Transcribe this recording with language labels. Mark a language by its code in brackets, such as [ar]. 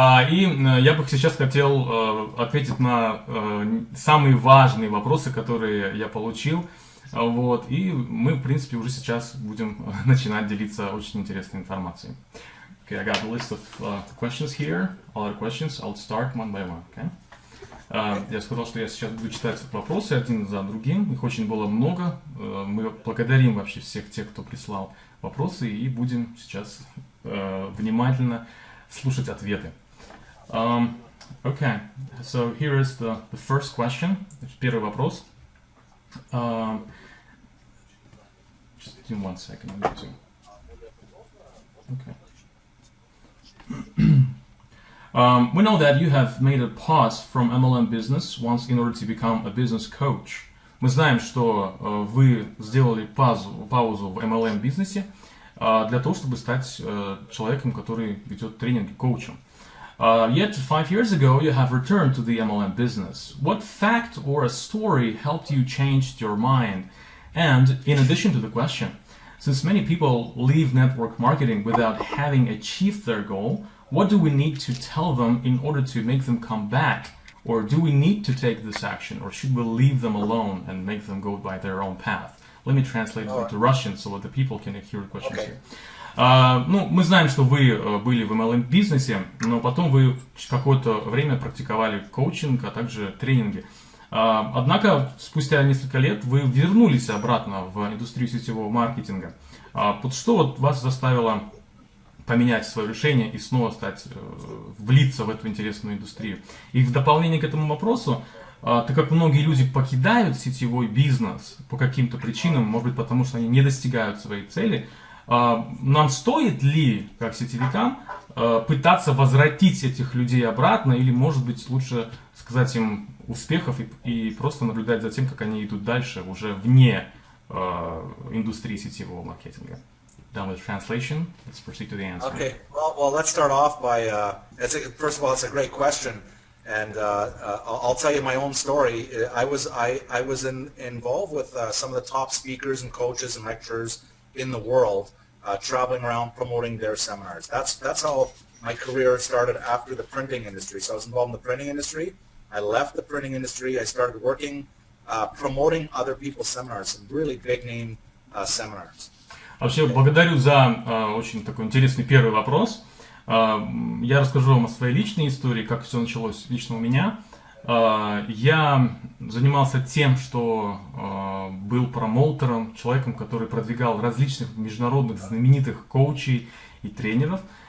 [ru] И я бы сейчас хотел ответить на самые важные вопросы, которые я получил. Вот, и мы, в принципе, уже сейчас будем начинать делиться очень интересной информацией. [en] Okay, I got a list of questions here. All the questions. I'll start one by one. Okay. [ru] Я сказал, что я сейчас буду читать вопросы один за другим. Их очень было много. Мы благодарим вообще всех тех, кто прислал вопросы, и будем сейчас внимательно слушать ответы. [en] Okay, so here is the first question. [ru] Первый вопрос. [en] Just give me 1 second. Okay. We know that you have made a pause from MLM business once in order to become a business coach. [ru] Мы знаем, что вы сделали паузу в MLM бизнесе для того, чтобы стать человеком, который ведет тренинги, коучем. [en] Yet 5 years ago you have returned to the MLM business. What fact or a story helped you change your mind? And in addition to the question, since many people leave network marketing without having achieved their goal, what do we need to tell them in order to make them come back? Or do we need to take this action? Or should we leave them alone and make them go by their own path? Let me translate it into Russian so that the people can hear the questions here. [ru] Ну, мы знаем, что вы были в MLM-бизнесе, но потом вы какое-то время практиковали коучинг, а также тренинги. Однако, спустя несколько лет вы вернулись обратно в индустрию сетевого маркетинга. Вот что вот вас заставило поменять свое решение и снова влиться в эту интересную индустрию? И в дополнение к этому вопросу, так как многие люди покидают сетевой бизнес по каким-то причинам, может быть, потому что они не достигают своей цели, нам стоит ли, как сетевикам, пытаться возвратить этих людей обратно, или, может быть, лучше сказать им успехов и просто наблюдать за тем, как они идут дальше, уже вне индустрии сетевого маркетинга? [en] Done with translation. Let's proceed to the answer. Okay. Well, let's start off by. First of all, it's a great question, and I'll tell you my own story. I was involved with some of the top speakers and coaches and lecturers in the world, traveling around promoting their seminars. That's how my career started after the printing industry. So I was involved in the printing industry. I left the printing industry. I started working, promoting other people's seminars, some really big name seminars. [ru] Вообще, благодарю за очень такой интересный первый вопрос. Я расскажу вам о своей личной истории, как все началось лично у меня. Я занимался тем, что был промоутером, человеком, который продвигал различных международных знаменитых коучей и тренеров.